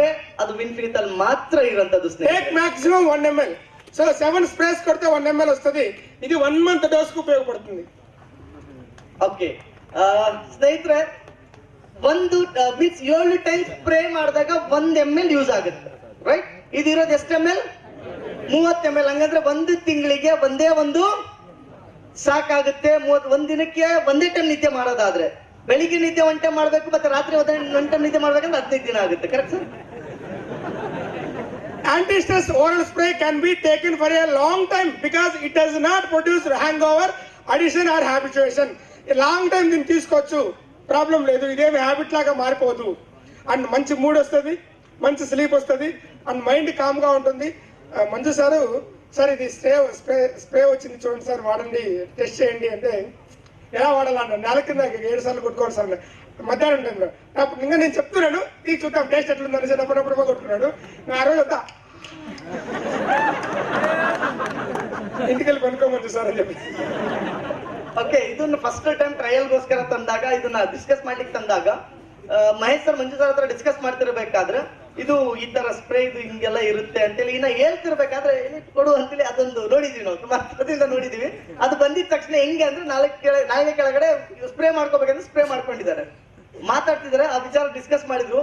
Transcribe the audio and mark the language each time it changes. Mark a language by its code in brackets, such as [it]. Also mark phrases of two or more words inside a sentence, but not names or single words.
[kn] ಅದು ವಿನ್ಫಿನಿಟ್ ಅಲ್ಲಿ ಮಾತ್ರ ಇರೋಂಥದ್ದು ಸ್ನೇಹಿತರೆ. ಮ್ಯಾಕ್ಸಿಮಮ್ 1 ml. [te] సో 7 స్ప్రేస్ కొడితే 1 ml వస్తుంది. ఇది 1 month డోస్ కు ఉపయోగపడుతుంది. [kn] ಓಕೆ ಸ್ನೇಹಿತರೆ, ಒಂದು ಮೀನ್ಸ್ 7 ಟೈಮ್ ಸ್ಪ್ರೇ ಮಾಡಿದಾಗ 1 ml ಯೂಸ್ ಆಗುತ್ತೆ, ರೈಟ್? ಇದಿರೋದು ಎಷ್ಟು ml? 30 ml. ಹಂಗಂದ್ರೆ ಒಂದು ತಿಂಗಳಿಗೆ ಒಂದೇ ಒಂದು ಸಾಕಾಗುತ್ತೆ. ಒಂದ್ ದಿನಕ್ಕೆ ಒಂದೇ ಟೈಮ್ ನಿದ್ದೆ ಮಾಡೋದಾದ್ರೆ ಬೆಳಿಗ್ಗೆ ನಿದ್ದೆ 1 ಟೈಮ್ ಮಾಡ್ಬೇಕು, ಮತ್ತೆ ರಾತ್ರಿ 1 ಟೈಮ್ ನಿದ್ದೆ ಮಾಡ್ಬೇಕಂದ್ರೆ 15 ದಿನ ಆಗುತ್ತೆ. [en] correct sir? Anti-stress oral spray can be taken for a long time because it does not produce hangover, addiction or habituation. [te] లాంగ్ టైం దీన్ని తీసుకోవచ్చు, ప్రాబ్లం లేదు. ఇదేమి హ్యాబిట్ లాగా మారిపోదు. అండ్ మంచి మూడ్ వస్తుంది, మంచి స్లీప్ వస్తుంది, అండ్ మైండ్ కామ్గా ఉంటుంది. మంజు సారు, సార్ ఇది స్ప్రే వచ్చింది చూడండి సార్, వాడండి, టెస్ట్ చేయండి అంటే ఎలా వాడాలన్న, నెల కింద 7 సార్లు కొట్టుకోవాలి సార్ మధ్యాహ్నం టైంలో. అప్పుడు ఇంకా నేను చెప్తున్నాను, ఈ చూద్దాం టేస్ట్ ఎట్లుందని సార్ అప్పుడప్పుడు కొట్టుకున్నాడు. ఆ రోజు వద్దా ఇంటికెళ్ళి కొనుక్కోమంది సార్ అని చెప్పి. [kn] ಓಕೆ, ಇದನ್ನ [en] first time [kn] ಟ್ರಯಲ್ಗೋಸ್ಕರ ತಂದಾಗ, ಇದನ್ನ ಡಿಸ್ಕಸ್ ಮಾಡ್ಲಿಕ್ಕೆ ತಂದಾಗ ಮಹೇಶ್ ಸರ್ ಮಂಜು ಸರ್ ಹತ್ರ ಡಿಸ್ಕಸ್ ಮಾಡ್ತಿರ್ಬೇಕಾದ್ರೆ ಇದು ಈ ತರ ಸ್ಪ್ರೇ ಇದು ಹಿಂಗೆಲ್ಲ ಇರುತ್ತೆ ಅಂತೇಳಿ ಇನ್ನ ಹೇಳ್ತಿರ್ಬೇಕಾದ್ರೆ ಕೊಡು ಅಂತೇಳಿ ಅದೊಂದು ನೋಡಿದೀವಿ, ನಾವು ತುಂಬಾ ಹತ್ರದಿಂದ ನೋಡಿದೀವಿ. ಅದು ಬಂದಿದ ತಕ್ಷಣ ಹೆಂಗೆ ಅಂದ್ರೆ ನಾಲ್ಗೆ ಕೆಳಗಡೆ ಸ್ಪ್ರೇ ಮಾಡ್ಕೋಬೇಕಂದ್ರೆ ಸ್ಪ್ರೇ ಮಾಡ್ಕೊಂಡಿದ್ದಾರೆ, ಮಾತಾಡ್ತಿದ್ದಾರೆ, ಆ ವಿಚಾರ ಡಿಸ್ಕಸ್ ಮಾಡಿದ್ರು.